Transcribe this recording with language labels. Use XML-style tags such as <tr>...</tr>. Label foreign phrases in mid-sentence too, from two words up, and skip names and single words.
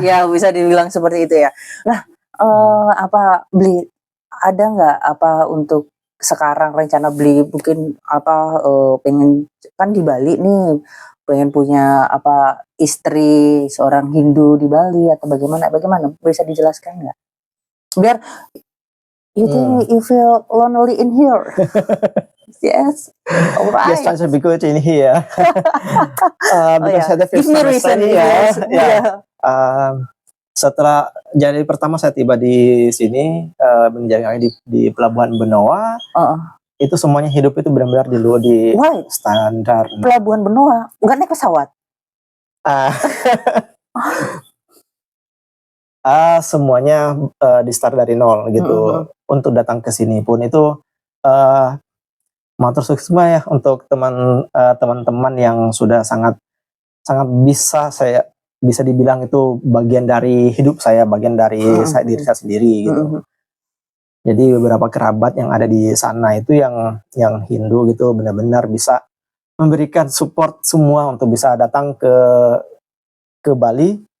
<id>Ya bisa dibilang seperti itu ya. Nah, Bli ada nggak untuk sekarang rencana Bli mungkin pengen kan di Bali nih, pengen punya istri seorang Hindu di Bali atau bagaimana bisa dijelaskan nggak?</id> <en>Biar you feel lonely in here. Yes, alright. Yes, trying to be good in here. Because I give me reason</en> <id>ya. Setelah jadi pertama saya tiba di sini menjaga di Pelabuhan Benoa. Itu semuanya hidup itu benar-benar di standar. Pelabuhan Benoa, nggak naik pesawat? Semuanya di start dari nol gitu. Untuk datang ke sini pun itu</id> <ban>matur suksma</ban> <id>ya untuk teman-teman yang sudah sangat bisa dibilang itu bagian dari hidup saya, bagian dari diri saya sendiri gitu. Jadi beberapa kerabat yang ada di sana itu yang Hindu gitu benar-benar bisa memberikan support semua untuk bisa datang ke Bali.</id>